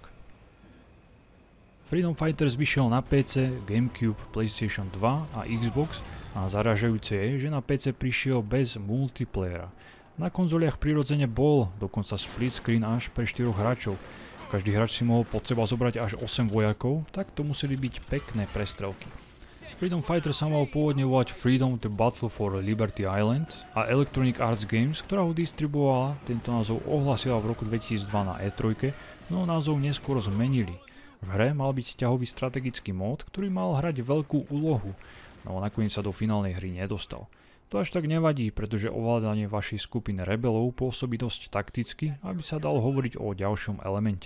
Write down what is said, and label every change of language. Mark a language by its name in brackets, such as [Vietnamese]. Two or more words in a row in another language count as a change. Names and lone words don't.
[Slovak] Freedom Fighters vyšiel na PC, GameCube, PlayStation 2 a Xbox a zaražajúce je, že na PC prišiel bez multiplayera. Na konzoliach prirodzene bol, dokonca split screen až pre 4 hráčov. Každý hráč si mohol pod seba zobrať až 8 vojakov, tak to museli byť pekné prestrelky. Freedom Fighter sa mal pôvodne volať Freedom the Battle for Liberty Island a Electronic Arts Games, ktorá ho distribuovala, tento názov ohlasila v roku 2002 na E3, no názov neskôr zmenili. V hre mal byť ťahový strategický mód, ktorý mal hrať veľkú úlohu, no nakoniec sa do finálnej hry nedostal. To až tak nevadí, pretože ovládanie vašej skupiny rebelov pôsobí dosť takticky, aby sa dalo hovoriť o ďalšom elemente.